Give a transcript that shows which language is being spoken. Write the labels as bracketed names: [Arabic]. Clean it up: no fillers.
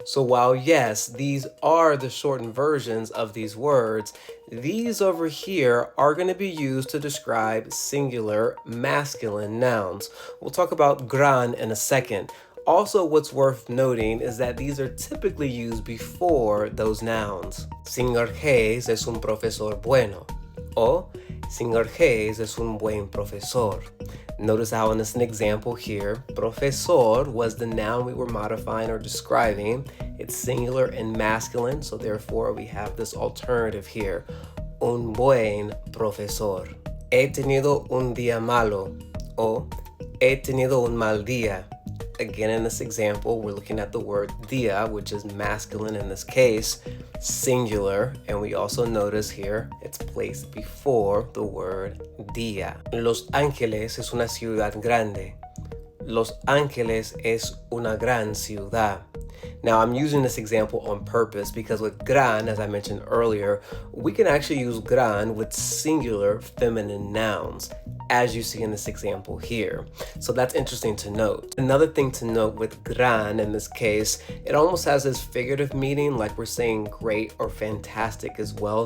[English] So while yes, these are the shortened versions of these words, these over here are going to be used to describe singular masculine nouns. We'll talk about gran in a second. Also, what's worth noting is that these are typically used before those nouns. [Spanish] Señor Hayes es un profesor bueno. O, Señor Hayes es un buen profesor. [English] Notice how in this example here, profesor was the noun we were modifying or describing. It's singular and masculine, so therefore we have this alternative here. [Spanish] Un buen profesor. He tenido un día malo. O, he tenido un mal día. [English] Again, in this example, we're looking at the word día, which is masculine in this case, singular, and we also notice here it's placed before the word día. [Spanish] Los Ángeles es una ciudad grande. Los Ángeles es una gran ciudad. [English] Now, I'm using this example on purpose because with gran, as I mentioned earlier, we can actually use gran with singular feminine nouns, as you see in this example here. So that's interesting to note. Another thing to note with gran in this case, it almost has this figurative meaning, like we're saying great or fantastic as well.